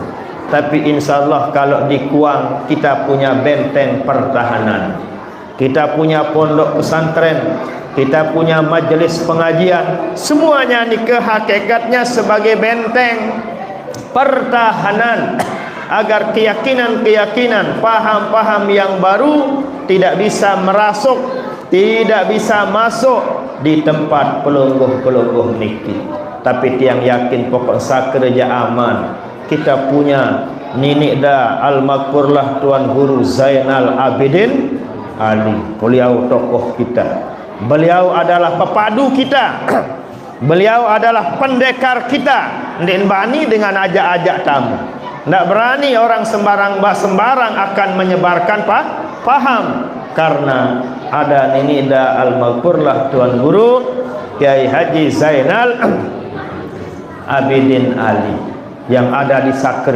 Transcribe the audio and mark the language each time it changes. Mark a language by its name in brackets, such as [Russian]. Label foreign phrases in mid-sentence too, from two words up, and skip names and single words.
[Indonesian] Tapi insyaallah kalau di Kuang kita punya benteng pertahanan, kita punya pondok pesantren, kita punya majelis pengajian, semuanya ini hakikatnya sebagai benteng pertahanan agar keyakinan-keyakinan, paham-paham yang baru tidak bisa merasuk, tidak bisa masuk di tempat [Sasak] pelungguh-pelungguh niki. Tapi tiang yakin pokok sakerja aman. [Indonesian] Kita punya Ninik dah Al-Maghfurlah Tuan Guru Zainal Abidin Ali. Beliau tokoh kita. Beliau adalah pepadu kita. Beliau adalah pendekar kita. [Sasak] Ndek bani dengan ajak-ajak tamu. [Indonesian] Tidak berani orang sembarang akan menyebarkan paham, karena ada Ninida Al-Maghfurlah Tuan Guru Kiai Haji Zainal Abidin Ali yang ada di Sakri.